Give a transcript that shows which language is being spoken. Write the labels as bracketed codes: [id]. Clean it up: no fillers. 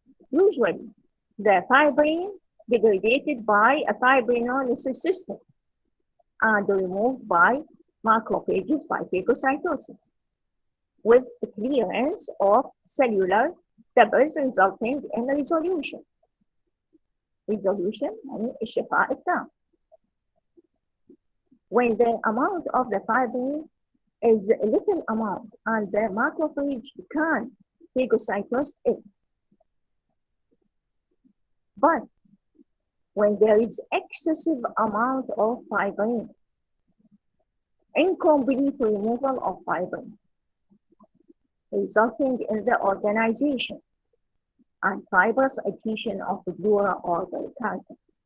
[en] Usually, the fibrin degraded by a fibrinolysis system and removed by macrophages by phagocytosis, with the clearance of cellular debris resulting in resolution. [ar] Resolution يعني الشفاء التام. [en] When the amount of the fibrin is a little amount and the macrophage can phagocytose it. But when there is excessive amount of fibrin, incomplete removal of fibrin, resulting in the organization and fibrous adhesion of the dura or the pericardium.